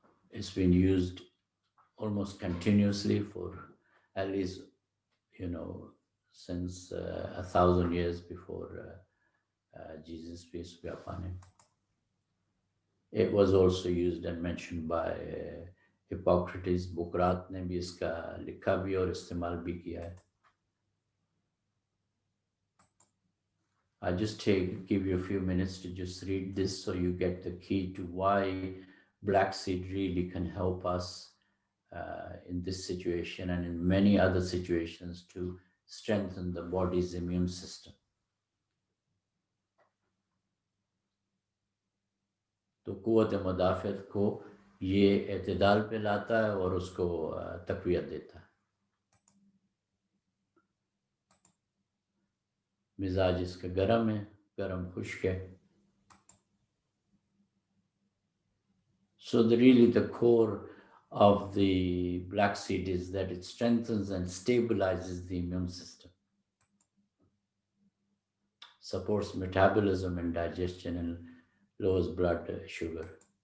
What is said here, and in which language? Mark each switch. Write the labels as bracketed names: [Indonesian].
[English] It's been used almost continuously for at least, since 1,000 years before Jesus, peace be upon him. It was also used and mentioned by Hippocrates. [Hindi] बुकरात ने भी इसका लिखा भी और इस्तेमाल भी किया है. [English] I just give you a few minutes to just read this so you get the key to why black seed really can help us in this situation and in many other situations to strengthen the body's immune system. [Hindi] तो कुव्वत मुदाफ़त को ये एतदाल पे लाता है और उसको तक़वियत देता है. मिजाज इसका गरम है, गरम खुश्क है. [English] So the core of the black seed is that it strengthens and stabilizes the immune system, supports metabolism and digestion, and lowers blood sugar.